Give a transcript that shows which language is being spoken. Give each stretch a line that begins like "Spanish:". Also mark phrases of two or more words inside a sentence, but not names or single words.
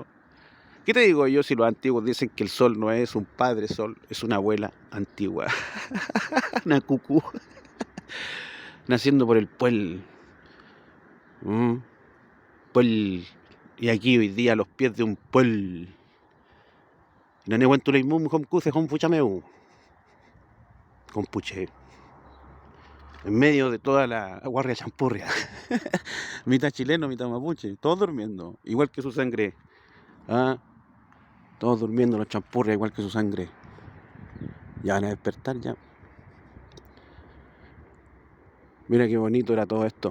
Spanish: ¿Qué te digo yo si los antiguos dicen que el sol no es un padre sol, es una abuela antigua? Una cucú. Naciendo por el puel. Puel. Y aquí hoy día a los pies de un puel. Y no cuento la imum, compuche, compuche. En medio de toda la guardia champurria. Mitad chileno, mitad mapuche. Todos durmiendo. Igual que su sangre. ¿Ah? Todos durmiendo los champurrias, igual que su sangre. Ya van a despertar ya. Mira qué bonito era todo esto.